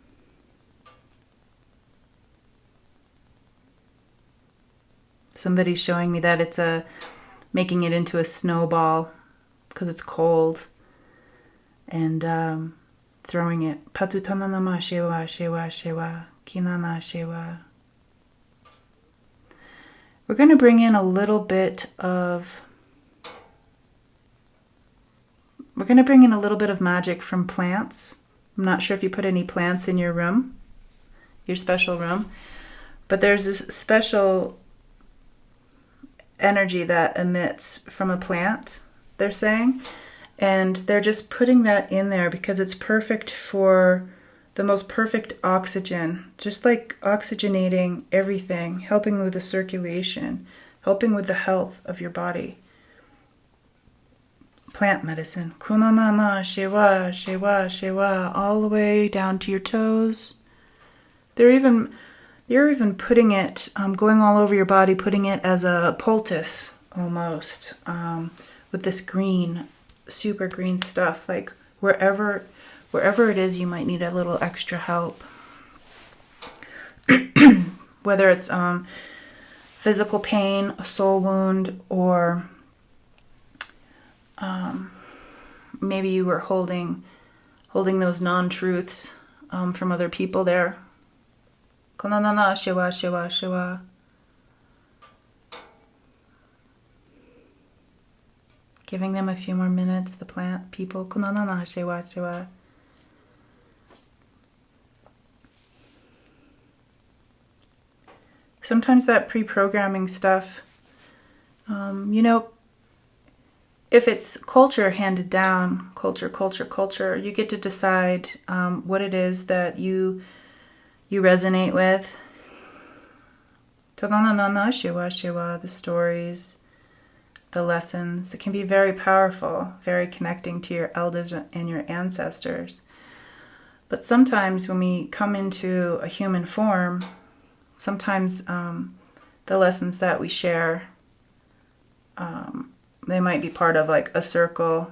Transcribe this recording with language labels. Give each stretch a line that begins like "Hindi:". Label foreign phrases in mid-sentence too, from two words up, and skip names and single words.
English: Somebody's showing me that it's making it into a snowball because it's cold, and throwing it. Patutananama shewa shewa shewa kinana shewa. We're going to bring in a little bit of magic from plants. I'm not sure if you put any plants in your room, your special room, but there's this special energy that emits from a plant, they're saying, and they're just putting that in there because it's perfect for the most perfect oxygen, just like oxygenating everything, helping with the circulation, helping with the health of your body. Plant medicine. Kunanana shewa shewa shewa, all the way down to your toes. They're even putting it, going all over your body, putting it as a poultice almost, with this green, super green stuff, like wherever it is you might need a little extra help. Whether it's physical pain, a soul wound, or maybe you were holding those non-truths from other people there. Konanana shiwa shiwa shiwa. Giving them a few more minutes, the plant people. Konanana shiwa shiwa. Sometimes that pre-programming stuff, if it's culture handed down, culture, you get to decide what it is that you resonate with. Tadananana shiwa shiwa, the stories, the lessons. It can be very powerful, very connecting to your elders and your ancestors. But sometimes when we come into a human form, sometimes the lessons that we share, they might be part of like a circle.